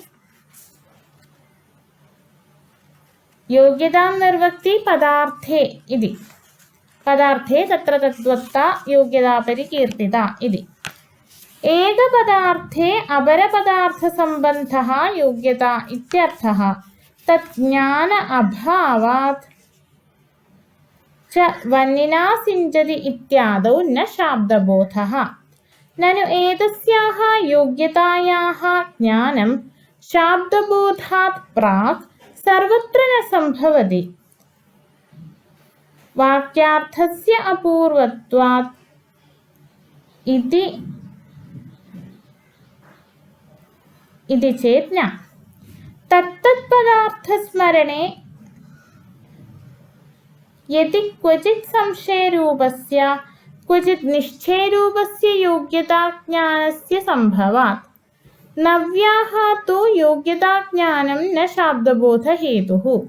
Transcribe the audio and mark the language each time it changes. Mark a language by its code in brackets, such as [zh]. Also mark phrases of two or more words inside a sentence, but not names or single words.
[sa] യോഗ്യതാ നിർവക്തി പദാർത്ഥേ ഇതി പദാർത്ഥേ തത്ര തദ്വത്താ യോഗ്യതാ പരികീർത്തിത ഇതി ഏകപദാർത്ഥേ അപരപദാർത്ഥസംബന്ധഃ യോഗ്യത ഇത്യർത്ഥഃ തജ്ഞാന അഭാവാത് ച വന്നിനാ സിഞ്ചതി ഇത്യാദൗ ന ശബ്ദബോധഃ നനു ഏതസ്യാഃ യോഗ്യതായാഃ ജ്ഞാനം ശബ്ദബോധാത് പ്രാക് സർവത്ര ന സംഭവതി वाक्यार्थस्य अपूर्वत्वात् इति चेत् न। तत्तत्पदार्थस्मरणे यदि क्वचित् संशयरूपस्य क्वचित् निश्चयरूपस्य योग्यताज्ञानस्य सम्भवात् नव्याः तु योग्यताज्ञानं न शाब्दबोधहेतुः।